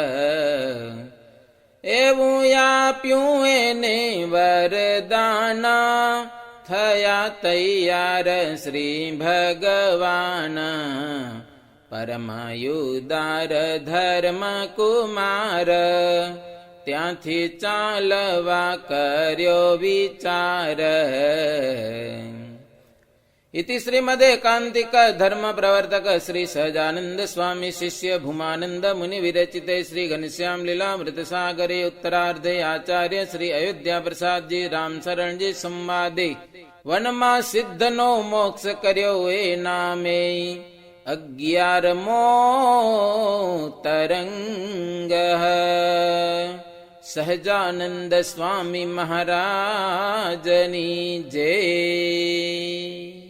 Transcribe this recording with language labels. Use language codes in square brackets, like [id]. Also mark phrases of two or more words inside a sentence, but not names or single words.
[gu] એવું આપ્યું એને વરદાન, થયા તૈયાર શ્રી ભગવાન. પરમાયુદાર ધર્મ કુમાર, ત્યાંથી ચાલવા કર્યો વિચાર. [sa] इति श्रीमदेकान्तिक धर्म प्रवर्तक श्री सहजानंद स्वामी शिष्य भूमानंद मुनि विरचिते श्री घनश्याम लीलामृत सागरे उत्तरार्धे आचार्य श्री अयोध्या प्रसाद जी राम शरण जी संवादे [gu] વનમા સિદ્ધ નો મોક્ષ કર્યો એ નામે 11મો તરંગ સહજાનંદ સ્વામી મહારાજની જય।